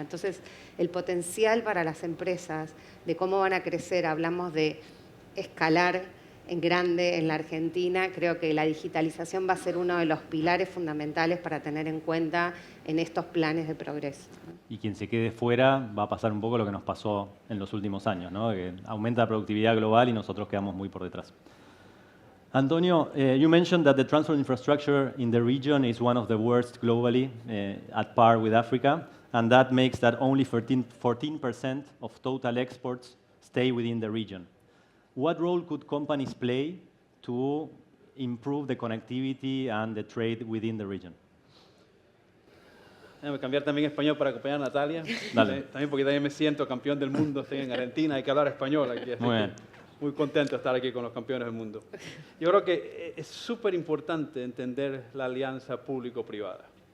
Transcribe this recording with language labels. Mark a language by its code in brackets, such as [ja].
[es] Entonces, el potencial para las empresas, de cómo van a crecer, hablamos de escalar en grande en la Argentina. Creo que la digitalización va a ser uno de los pilares fundamentales para tener en cuenta en estos planes de progreso. Y quien se quede fuera va a pasar un poco lo que nos pasó en los últimos años, ¿no? Que aumenta la productividad global y nosotros quedamos muy por detrás. [en] Antonio, you mentioned that the transport infrastructure in the region is one of the worst globally, at par with Africa, and that makes that only 14% of total exports stay within the region. What role could companies play to improve the connectivity and the trade within the region? [es] Déjame cambiar también español para acompañar a Natalia. Dale. También porque también me siento campeón del mundo, estoy en Argentina, hay que hablar español aquí. Muy bien. Muy contento de estar aquí con los campeones del mundo. Yo creo que es súper importante entender la alianza público-privada.